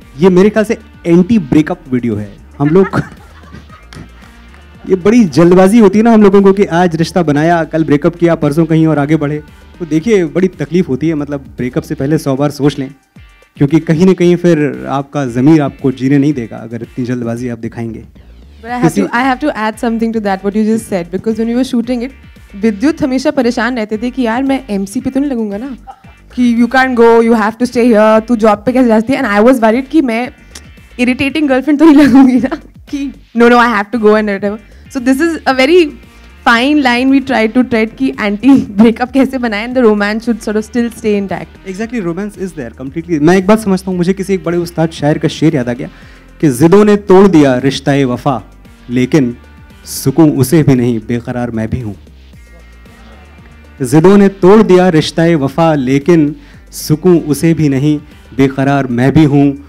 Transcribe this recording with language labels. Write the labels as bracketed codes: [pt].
[hi] ये मेरे ख्याल से एंटी ब्रेकअप वीडियो है. हम लोग ये बड़ी जल्दबाजी होती है ना हम लोगों को कि आज रिश्ता बनाया, कल ब्रेकअप किया, परसों कहीं और आगे बढ़े. तो देखिए बड़ी तकलीफ होती है. मतलब ब्रेकअप से पहले 100 बार सोच लें, क्योंकि कहीं ना कहीं फिर आपका ज़मीर आपको जीने नहीं देगा अगर इतनी जल्दबाजी आप दिखाएंगे. [en] But I have to add something to that what you just said, because when we were shooting it, [hi] विद्युत हमेशा परेशान रहते थे कि यार मैं MC पे तो नहीं लगूंगा ना, कि [en] you can't go, you have to stay here, [hi] तू जॉब पे कैसे जाती है. [en] And I was worried [hi] कि मैं irritating girlfriend तो नहीं लगूंगी ना, कि [en] no I have to go and whatever. So this is a very fine line we try to tread [hi] कि anti breakup कैसे बनाएं, [en] and the romance should sort of still stay intact. Exactly, romance is there completely. [hi] मैं एक बात समझता हूँ, मुझे किसी एक बड़े उस्ताद शायर का शेर याद आ गया कि ज़िदों ने तोड़ दिया रिश्ता-ए वफा, लेकिन सुकून उसे भी नहीं, बेकरार मैं भी हूँ. ज़िदों ने तोड़ दिया रिश्ता-ए वफा, लेकिन सुकून उसे भी नहीं, बेकरार मैं भी हूँ.